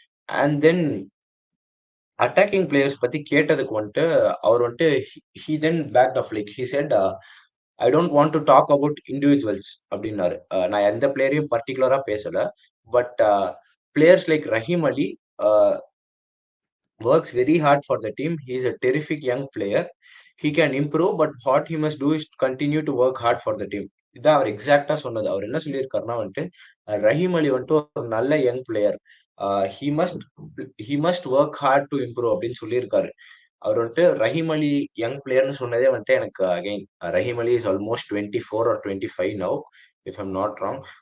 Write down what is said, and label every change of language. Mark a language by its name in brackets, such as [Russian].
[English] And then attacking players பத்தி கேட்டதுக்கு வந்துட்டு, அவர் வந்துட்டு he then backed off like he said I don't want to talk about individuals அப்டின்னாரு. [Tamil] நான் எந்த பிளேயரையும் பர்ட்டிகுலரா பேசல. [English] But players like Rahim Ali uh works very hard for the team. He is a terrific young player. He can improve, but what he must do is continue to work hard for the team. [Tamil] இதான் அவர் எக்ஸாக்ட்டா சொன்னது. அவர் என்ன சொல்லியிருக்காருன்னா வந்துட்டு, ரஹீம் அலி வந்துட்டு ஒரு நல்ல young player. [English] Uh he must he must work hard to improve அப்படின்னு சொல்லியிருக்காரு. [Tamil] அவர் வந்துட்டு ரஹீம் அலி யங் பிளேயர்ன்னு சொன்னதே வந்துட்டு [English] எனக்கு again Rahim Ali is almost 24 or 25 now if I'm not wrong.